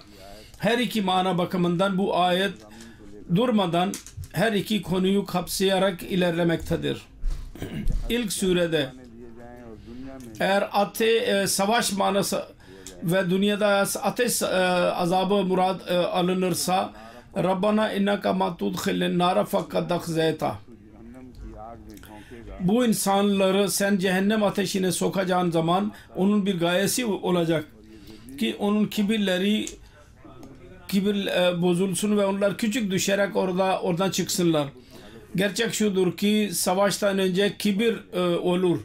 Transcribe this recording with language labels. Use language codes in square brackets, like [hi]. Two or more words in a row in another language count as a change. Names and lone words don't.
[tr] Her iki mana bakımından bu ayet durmadan her iki konuyu kapsayarak ilerlemektedir. İlk surede eğer savaş manası ve dünyada ateş azabı murad alınırsa [ar] ربنا إنك من تدخل النار فقد أخزيته, [tr] bu insanları sen cehennem ateşine sokacağın zaman onun bir gayesi olacak ki onun kibir bozulsun ve onlar küçük düşerek oradan çıksınlar. Gerçek şudur ki savaştan önce kibir olur.